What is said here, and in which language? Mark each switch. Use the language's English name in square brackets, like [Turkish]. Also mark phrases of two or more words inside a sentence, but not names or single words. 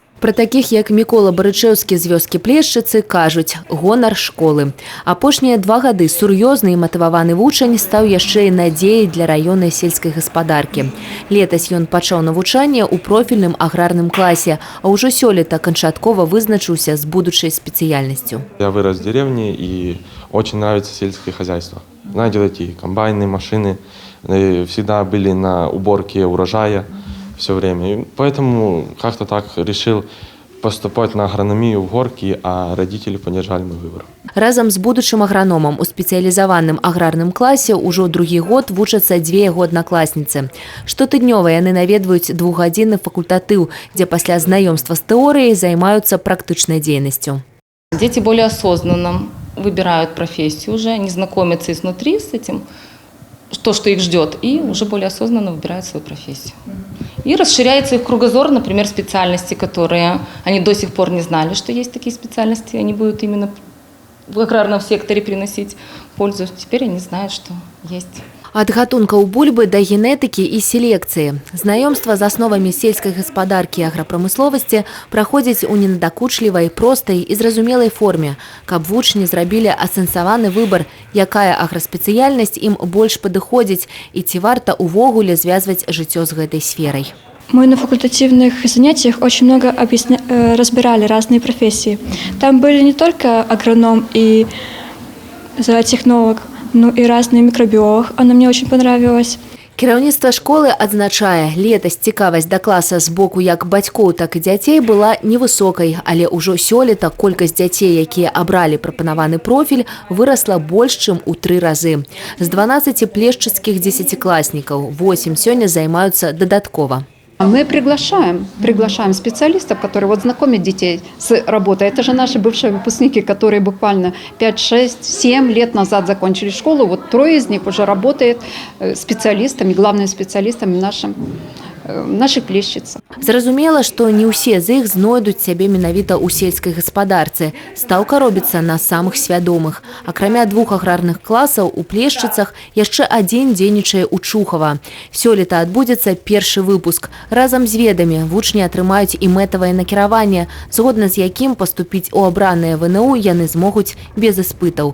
[Belarusian] Пра такіх, як Мікола Барычэўскі з вёскі Плешчыцы, кажуць гонар школы. Апошнія 2 гады сур'ёзны і матываваны вучань стаў яшчэ і надзеяй для раённай сельскай гаспадаркі. Летась ён пачаў навучанне ў профільным аграрным класе, а ўжо сёлета канчаткова вызначыўся з будучай спецыяльнасцю. [Russian] Я вырос в деревне и очень нравится сельское хозяйство. Знаете, эти комбайны, машины всегда были на уборке урожая все время. И поэтому как-то так решил поступать на агрономию в Горки, а родители поддержали мой выбор. [Belarusian] Разам з будучым аграномам у спецыялізаваным аграрным класе ўжо другі год вучацца 2 яго аднакласніцы. Штотыднёва яны наведваюць 2-гадзінны факультатыў, дзе пасля знаёмства з тэорыяй займаюцца практычнай дзейнасцю. [Russian] Дети более осознанно выбирают профессию уже, не знакомятся изнутри с этим, то, что их ждет, и уже более осознанно выбирают свою профессию. И расширяется их кругозор, например, специальности, которые они до сих пор не знали, что есть такие специальности, они будут именно в аграрном секторе приносить пользу. Теперь они знают, что есть. [Belarusian] Ад гатункаў бульбы да генетыкі і селекцыі. Знаёмства з асновамі сельскай гаспадаркі і аграпрамысловасці праходзіць у ненадакучлівай, простай і зразумелай форме, каб вучні зрабілі асэнсаваны выбар, якая аграспецыяльнасць ім больш падыходзіць і ці варта увогуле звязваць жыццё з гэтай сферай. [Russian] Мы на факультативных занятиях очень много разбирали разные профессии. Там были не только агроном и зоотехнолог, ну и разные микробиолог. Она мне очень понравилась. [Belarusian] Кіраўніцтва школы адзначае, летась цікавасць да класа з боку як бацькоў, так і дзяцей была невысокай, але ўжо сёлета колькасць дзяцей, якія абралі прапанаваны профіль, вырасла больш, чым у 3 разы. З 12 плешчыцкіх 10-класнікаў 8 сёння займаюцца дадаткова. [Russian] Мы приглашаем специалистов, которые вот знакомят детей с работой. Это же наши бывшие выпускники, которые буквально 5, 6, 7 лет назад закончили школу. Вот 3 из них уже работают специалистами, главными специалистами наших Плешчыц. [Belarusian] Зразумела, што не ўсе з іх знойдуць сябе менавіта ў сельскай гаспадарцы. Стаўка робіцца на самых свядомых. Акрамя 2 аграрных класаў у Плешчыцах яшчэ адзін дзейнічае ў Чухава. Сёлета адбудзецца першы выпуск. Разам з ведамі вучні атрымаюць і мэтавае накіраванне, згодна з якім паступіць у абранае ВНУ яны змогуць без іспытаў.